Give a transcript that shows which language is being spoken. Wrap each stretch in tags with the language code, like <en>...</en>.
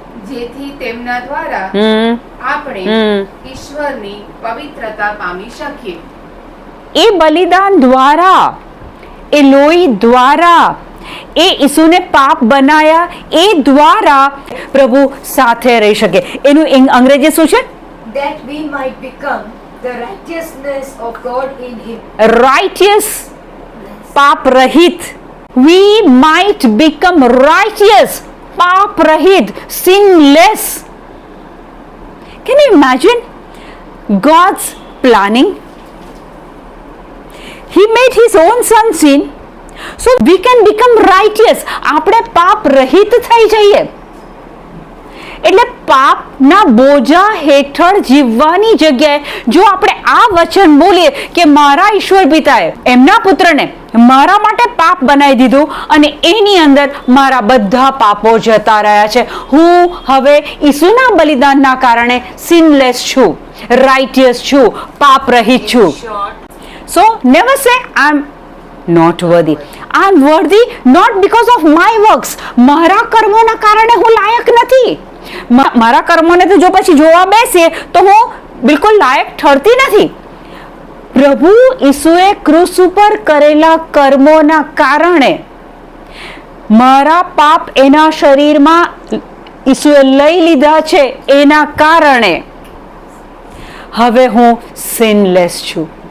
<gu>જેથી તેમના દ્વારા આપણે ઈશ્વરની પવિત્રતા પામી શકીએ. એ બલિદાન દ્વારા, એ લોહી દ્વારા, એ ઈસુને પાપ બનાયા એ દ્વારા પ્રભુ સાથે રહી શકે. એનું અંગ્રેજી શું છે?</gu> <en>That we might become the righteousness of God in him. Righteous,</en> <gu>પાપ રહિત.</gu> <en>We might become righteous,</en> <gu>પાપ રહિત,</gu> <en>sinless. Can you imagine God's planning? He made his own son sin so we can become righteous.</en> <gu>આપણે પાપ રહિત થઈ જઈએ. એટલે પાપના બોજા હેઠળ જીવવાની જગ્યાએ જો આપણે આ વચન બોલીએ કે મારા ઈશ્વર પિતાએ એમના પુત્રને મારા માટે પાપ બનાવી દીધું અને એની અંદર મારા બધા પાપો જતા રહ્યા છે, હું હવે ઈસુના બલિદાનના કારણે સિનલેસ છું, રાઇટિયસ છું, પાપ રહિત છું.</gu> <en>So never say I'm not worthy. I'm worthy not because of my works.</en> <gu>મારા કર્મોના કારણે હું લાયક નથી. મારા કર્મોને તો જો પછી જોવા બેસીએ તો હું બિલકુલ લાયક ઠરતી નથી. પ્રભુ ઈસુએ ક્રૂસ ઉપર કરેલા કર્મોના કારણે મારા પાપ એના શરીરમાં ઈસુએ લઈ લીધા છે, એના કારણે હવે હું સિનલેસ છું.</gu>